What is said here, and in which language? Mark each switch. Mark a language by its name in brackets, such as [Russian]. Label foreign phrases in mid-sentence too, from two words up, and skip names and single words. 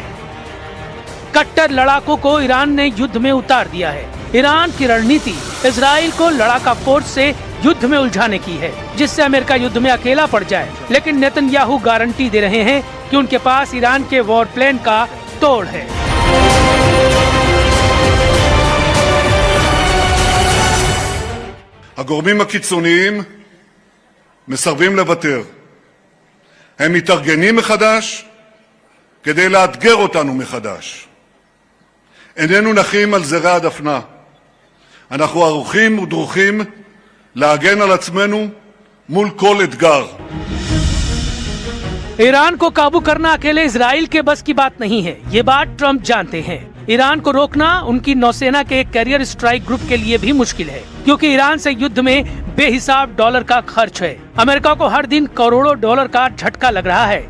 [Hindi] कट्टर लड़ाकों को ईरान ने युद्ध में उतार दिया है। ईरान की रणनीति इजराइल को लड़ाका फोर्स से युद्ध में उलझाने की है, जिससे अमेरिका युद्ध में अकेला पड़ जाए। लेकिन नेतन्याहू गारंटी दे रहे हैं कि उनके पास ईरान के [English] war plan [Hindi] का तोड़ है। [Hebrew] הגורמים הקיצוניים מסרבים לוותר. הם מתארגנים מחדש כדי לאתגר אותנו מחדש. איננו נחים על זרי הדפנה. אנחנו ערוכים ודרוכים להגן על עצמנו מול כל אתגר. [Hindi] ईरान को काबू करना अकेले इजराइल के बस की बात नहीं है, ये बात ट्रम्प जानते हैं। ईरान को रोकना उनकी नौसेना के [English] carrier strike group [Hindi] के लिए भी मुश्किल है, क्योंकि ईरान से युद्ध में बेहिसाब डॉलर का खर्च है। अमेरिका को हर दिन करोड़ों डॉलर का झटका लग रहा है।